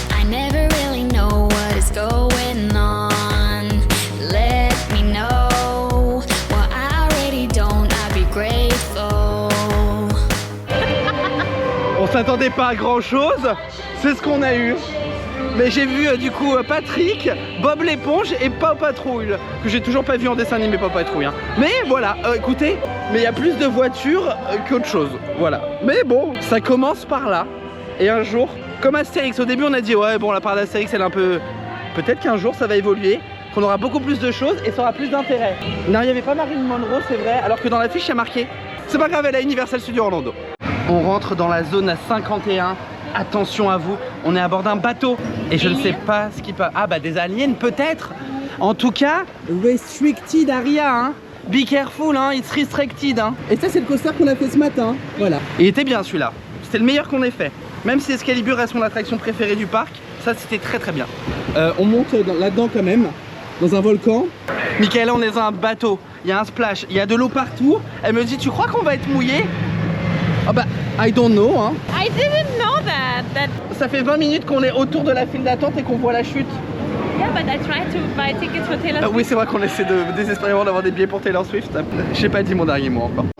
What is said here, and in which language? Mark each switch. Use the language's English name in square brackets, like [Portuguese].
[English] I never really know what is going on. Let me know what I already don't. I'd be grateful. [French] On s'attendait pas à grand chose, c'est ce qu'on a eu. Mais j'ai vu du coup Patrick, Bob l'éponge et Pop Patrouille, que j'ai toujours pas vu en dessin animé Pop Patrouille. Hein. Mais voilà, écoutez, mais il y a plus de voitures qu'autre chose. Voilà. Mais bon, ça commence par là. Et un jour, comme Astérix, au début on a dit ouais bon la part d'Astérix elle est un peu... Peut-être qu'un jour ça va évoluer, qu'on aura beaucoup plus de choses et ça aura plus d'intérêt. Non, il n'y avait pas Marilyn Monroe, c'est vrai, alors que dans l'affiche il y a marqué. C'est pas grave, elle a Universal Studios Orlando. On rentre dans la zone à 51. Attention à vous, on est à bord d'un bateau. Et je ne sais pas ce qui peut... Ah bah des aliens peut-être. En tout cas, restricted area, hein. [English] Be careful, hein, it's restricted, hein. [French] Et ça c'est le coaster qu'on a fait ce matin, voilà. Il était bien celui-là, c'était le meilleur qu'on ait fait. Même si Excalibur reste mon attraction préférée du parc, ça c'était très très bien. On monte là-dedans quand même, dans un volcan. Michaela, on est dans un bateau, il y a un splash, il y a de l'eau partout. Elle me dit, tu crois qu'on va être mouillé? [English] Ah bah, I don't know, hein. I didn't know that. [French] Ça fait 20 minutes qu'on est autour de la file d'attente et qu'on voit la chute. [English] Yeah, but I tried to buy tickets for Taylor Swift. [French] Oui, c'est vrai qu'on essaie de désespérément d'avoir des billets pour Taylor Swift. J'ai pas dit mon dernier mot encore.